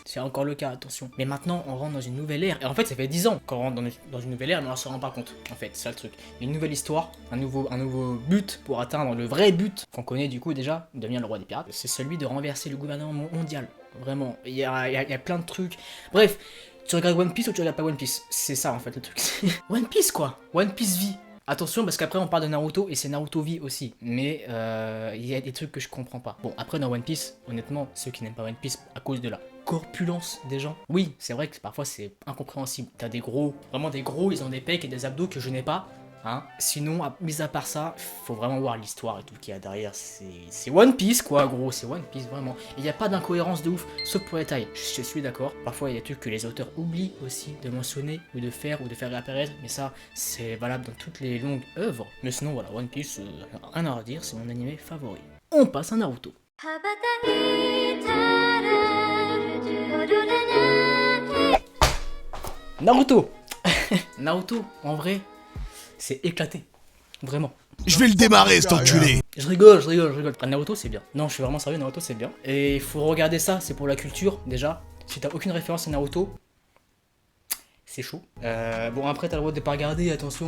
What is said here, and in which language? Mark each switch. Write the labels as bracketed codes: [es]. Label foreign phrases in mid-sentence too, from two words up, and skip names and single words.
[fr] C'est encore le cas, attention. Mais maintenant, on rentre dans une nouvelle ère. Et en fait, ça fait 10 ans qu'on rentre dans une nouvelle ère, mais on s'en rend pas compte. En fait, c'est ça le truc. Une nouvelle histoire, un nouveau but pour atteindre le vrai but qu'on connaît du coup déjà, devenir le roi des pirates. C'est celui de renverser le gouvernement mondial. Vraiment. Il y a plein de trucs. Bref. Tu regardes One Piece ou tu regardes pas One Piece? C'est ça en fait le truc. One Piece quoi. One Piece vie. Attention parce qu'après on parle de Naruto et c'est Naruto vie aussi. Mais il y a des trucs que je comprends pas. Bon après dans One Piece, honnêtement, ceux qui n'aiment pas One Piece à cause de la corpulence des gens. Oui, c'est vrai que parfois c'est incompréhensible. T'as des gros, vraiment des gros, ils ont des pecs et des abdos que je n'ai pas. Hein. Sinon, mis à part ça, faut vraiment voir l'histoire et tout qu'il y a derrière. C'est One Piece quoi, gros, c'est One Piece vraiment. Il n'y a pas d'incohérence de ouf, sauf pour les tailles. Je suis d'accord. Parfois, il y a des trucs que les auteurs oublient aussi de mentionner ou de faire réapparaître. Mais ça, c'est valable dans toutes les longues œuvres. Mais sinon, voilà, One Piece, rien à redire, c'est mon animé favori. On passe à Naruto. [ja] 羽ばたいたら [fr] Naruto. Naruto, en vrai, c'est éclaté. Vraiment. Je vais le démarrer, cet enculé. Je rigole. Naruto, c'est bien. Non, je suis vraiment sérieux, Naruto, c'est bien. Et il faut regarder ça, c'est pour la culture, déjà. Si t'as aucune référence à Naruto, c'est chaud. Bon, après, t'as le droit de pas regarder, attention.